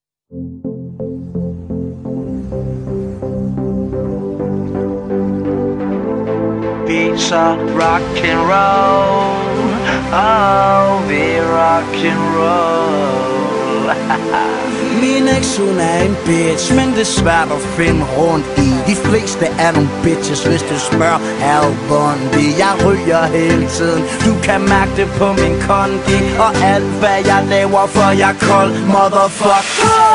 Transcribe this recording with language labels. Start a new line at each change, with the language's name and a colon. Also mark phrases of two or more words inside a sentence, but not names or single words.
English: Pizza, rock and roll. Oh, vi rock and roll.
Danish: Min ex, hun er en bitch, men det er svært at finde rundt i. De fleste er nogle bitches, hvis du spørger Al Bundy. Jeg ryger hele tiden, du kan mærke det på min kondi. Og alt hvad jeg laver, for jeg er kold, motherfucker.